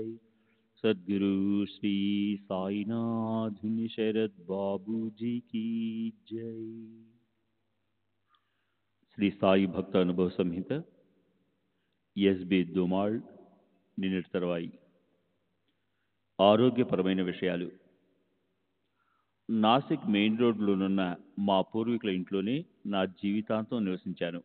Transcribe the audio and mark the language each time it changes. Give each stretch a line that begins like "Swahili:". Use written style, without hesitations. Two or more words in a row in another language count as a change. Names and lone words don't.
Hindi: सद्गुरु श्री साईनाथ शरद बाबू जी की जय।
Telugu: శ్రీ సాయి భక్త అనుభవ సంహిత ఎస్బి దుమాళ్ నిన్నటి తర్వాయి ఆరోగ్యపరమైన విషయాలు. నాసిక్ మెయిన్ రోడ్లోనున్న మా పూర్వీకుల ఇంట్లోనే నా జీవితాంతం నివసించాను.